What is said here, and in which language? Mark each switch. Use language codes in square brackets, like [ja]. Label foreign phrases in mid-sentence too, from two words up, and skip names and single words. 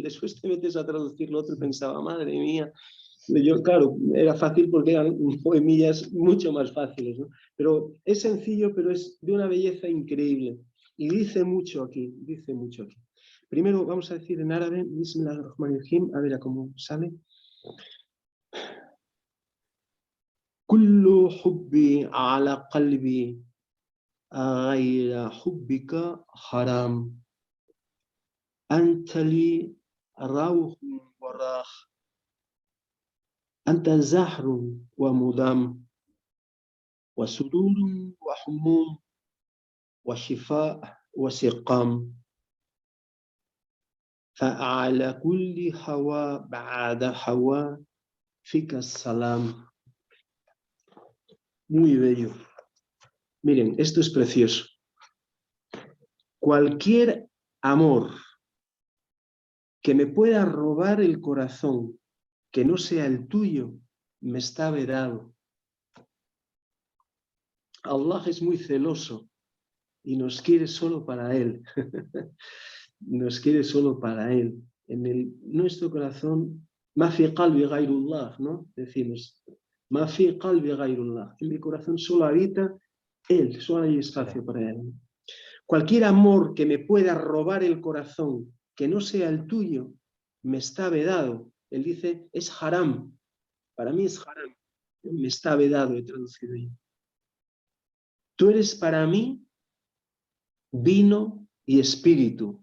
[es] Después te metes a traducir lo otro y pensaba, madre mía. Yo, claro, era fácil porque eran poemillas mucho más fáciles, ¿no? Pero es sencillo, pero es de una belleza increíble. Y dice mucho aquí, dice mucho aquí. Primero vamos a decir en árabe, Bismillahirrahmanirrahim, a ver a cómo sale. [ar] كل حبي على قلبي غير حبك حرام أنت لي روح وراح أنت زهر ومدام وسرور وحموم وشفاء وسقام فعلى كل هوى بعد هوى فيك السلام. [es] Muy bello. Miren, esto es precioso. Cualquier amor que me pueda robar el corazón, que no sea el tuyo, me está vedado. Allah es muy celoso y nos quiere solo para Él. Nos quiere solo para Él. En nuestro corazón, [ar] ما في قلبي غير الله, [es] ¿no? Decimos, [ar] ما في قلبي غير الله. [es] En mi corazón solo habita Él, solo hay espacio para Él. Cualquier amor que me pueda robar el corazón, que no sea el tuyo, me está vedado. Él dice, es haram. Para mí es haram. Me está vedado, he traducido yo. Tú eres para mí vino y espíritu.